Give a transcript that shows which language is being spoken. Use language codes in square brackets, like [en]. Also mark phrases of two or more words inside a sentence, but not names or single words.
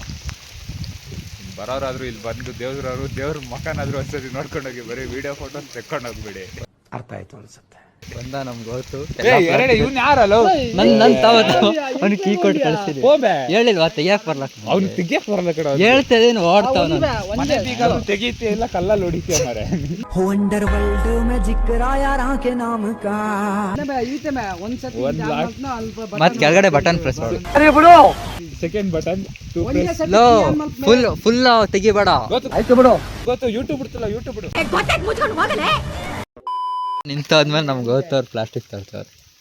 [kn] ಬರೋರಾದ್ರು ಇಲ್ಲಿ ಬಂದು ದೇವ್ರ ಮಕನಾದ್ರೂ ಒಂದ್ಸತಿ ನೋಡ್ಕೊಂಡೋಗಿ, ಬರೀ ವಿಡಿಯೋ ಫೋಟೋ ತೆಕ್ಕೊಂಡೋಗ್ಬಿಡಿ. ಅರ್ಥ ಆಯ್ತು ಅನ್ಸುತ್ತೆ. ಬಂದ ನಮ್ಗೆ ಗೊತ್ತು. ಇವ್ನು ಯಾರಲ್ಲ ನನ್ ಅವ್ನು ಕೀ ಕೊಟ್ಟು ಕಳಿಸ್ತೀನಿ. ಹೇಳಿಲ್ವಾ ತೆಗಿಯಕ್ ಬರ್ಲಕ್ಕ? ಅವ್ನು ತೆಗಿಯಕ್ ಬರಲ್ಲ ಕಡೆ. ಹೇಳ್ತದೇನು ಓಡ್ತಾವ. ತೆಗೀತಿ ಇಲ್ಲ, ಕಲ್ಲಲ್ಲಿ ಹೊಡಿತೀಯ ಮಾರೆ. [hi] वंडर वर्ल्ड में जिक्र यारा के नाम का. [kn] ಒಂದ್ಸತಿ ಮತ್ ಕೆಳಗಡೆ [en] button press [kn] ಮಾಡು. [en] second button [kn] ಲೋ ಫುಲ್ ತೆಗಿಬೇಡ. ಗೊತ್ತು, ಯೂಟ್ಯೂಬ್ ಬಿಡ್ತಿಲ್ಲ, ಯೂಟ್ಯೂಬ್ ಬಿಡು. ನಿಂತಾದ್ಮೇಲೆ ನಮ್ಗೆ ಗೊತ್ತವ್ರು ಪ್ಲಾಸ್ಟಿಕ್ ತರ್ತಾರೆ.